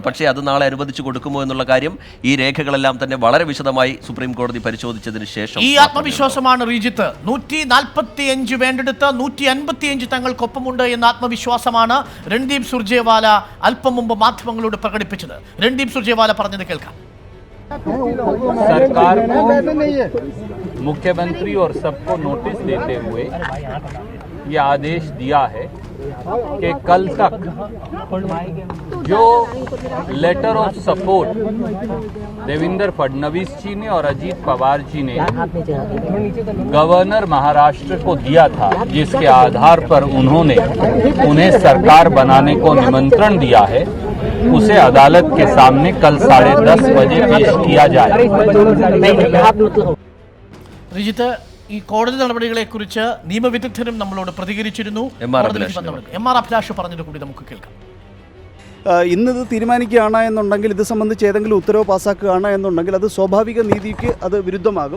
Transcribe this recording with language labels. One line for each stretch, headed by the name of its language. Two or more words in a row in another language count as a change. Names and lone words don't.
Malayalam: പക്ഷേ അത് നാളെ അനുവദിച്ചു കൊടുക്കുമോ എന്നുള്ള കാര്യം ഈ രേഖകളെല്ലാം തന്നെ വളരെ വിശദമായി സുപ്രീം കോടതി പരിശോധിച്ചതിന് ശേഷം. ഈ ആത്മവിശ്വാസമാണ് റീജിത്ത്. 145 വേണ്ടെടുത്ത് 155 തങ്ങൾക്കൊപ്പമുണ്ട് എന്ന ആത്മവിശ്വാസമാണ് രൺദീപ് സുർജേവാല അല്പം മുമ്പ് മാധ്യമങ്ങളോട് പ്രകടിപ്പിച്ചത്. രൺദീപ് സുർജേവാല പറഞ്ഞത് കേൾക്കാം.
Hindi: सरकार को, मुख्यमंत्री और सबको नोटिस देते हुए ये आदेश दिया है कि कल तक जो
English: letter of support
Hindi: देवेंद्र फडणवीस जी ने और अजीत पवार जी ने गवर्नर महाराष्ट्र को दिया था, जिसके आधार पर उन्होंने उन्हें सरकार बनाने को निमंत्रण दिया है, उसे अदालत के सामने कल 10:30 बजे पेश किया जाए.
Malayalam: റിജിത്ത്, ഈ കോടതി നടപടികളെ കുറിച്ച് നിയമവിദഗ്ധരും നമ്മളോട് പ്രതികരിച്ചിരുന്നു. MR അഭിലാഷ് പറഞ്ഞത് കൂടി നമുക്ക് കേൾക്കാം. ഇന്നിത് തീരുമാനിക്കുകയാണ് എന്നുണ്ടെങ്കിൽ, ഇത് സംബന്ധിച്ച് ഏതെങ്കിലും ഉത്തരവ് പാസ്സാക്കുകയാണ് എന്നുണ്ടെങ്കിൽ അത് സ്വാഭാവിക നീതിക്ക് അത് വിരുദ്ധമാകും.